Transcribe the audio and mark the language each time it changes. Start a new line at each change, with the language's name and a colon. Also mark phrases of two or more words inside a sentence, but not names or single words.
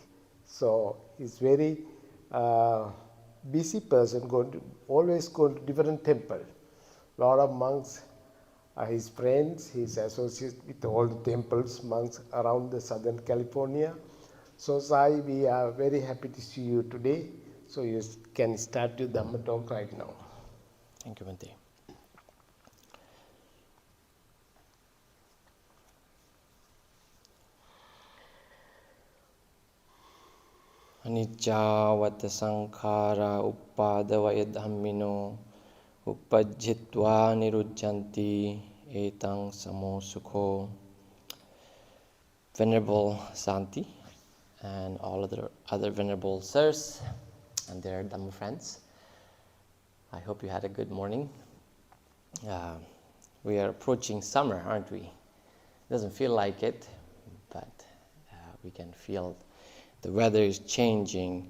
English: So he's very busy person, always going to different temple. Lot of monks are his friends. He's associated with all the temples, monks around the Southern California. So Sai, we are very happy to see you today. So you can start your Dhamma talk right now. Thank you, Bante.
Pali: Anicca sankhara uppadavaya dhammino uppajjitva nirujjanti etang samo sukho.
English: Venerable Santi and all other venerable sirs and their Dhamma friends, I hope you had a good morning. We are approaching summer, aren't we? Doesn't feel like it, but we can feel the weather is changing.